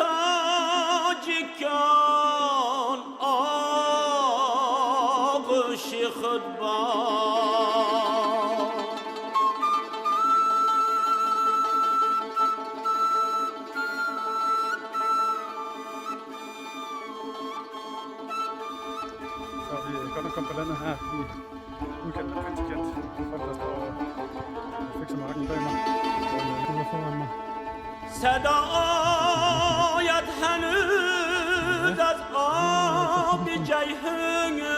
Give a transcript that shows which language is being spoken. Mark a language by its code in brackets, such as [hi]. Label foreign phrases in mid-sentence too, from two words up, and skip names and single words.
[fa] تاجیکان آغوش خود باد [da] Vi er godt nok kommet på landet her i udkanten af Panjakent. Folk, der står og fikser marken bag mig. Og ude foran mig. [fa] صدا آید هنوز از آب جیهون